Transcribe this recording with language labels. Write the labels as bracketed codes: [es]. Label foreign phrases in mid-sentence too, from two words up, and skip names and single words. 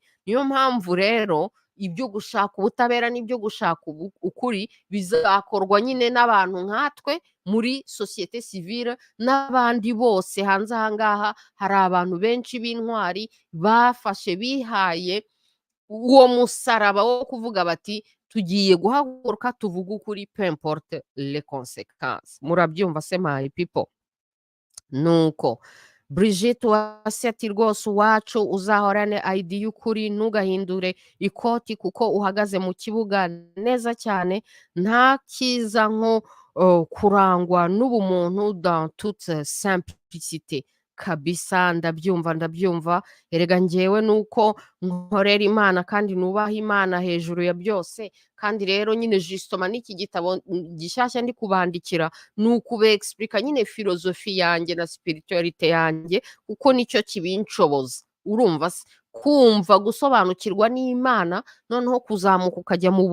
[rw] Niyo mpamvu rero ibyo gushaka ubutabera n'ibyo gushaka ukuri bizakorwa nyine n'abantu nkatwe muri [fr] societe civile, [rw] n'abandi bose hanze aha ngaha. Hari abantu benshi b'intwari bafashe, bihaye uwo musaraba wo kuvuga bati tugiye guhaguruka tuvuga ukuri, [fr] peu importe les conséquences. [rw] Murabyumva se [en] my people? [rw] Nuko Brigitte Uwase ati rwose Uwacu uzahorane ID y'ukuri ntugahindure ikoti kuko uhagaze mu kibuga neza cyane nta kiza nko kurangwa n'ubumuntu [fr] dans toute simplicité [rw] kabisa ndabyumva erega njyewe nuko nkorera Imana kandi nubaha Imana hejuru ya byose kandi rero nyine justement n'iki gitabo gishyashya ndi kubandikira nukube explica nyine filozofi yanjye na spiritualite yanjye kuko nicyo kibinshoboza urumva se kumva gusobanukirwa n'Imana noneho kuzamuka ukajya mu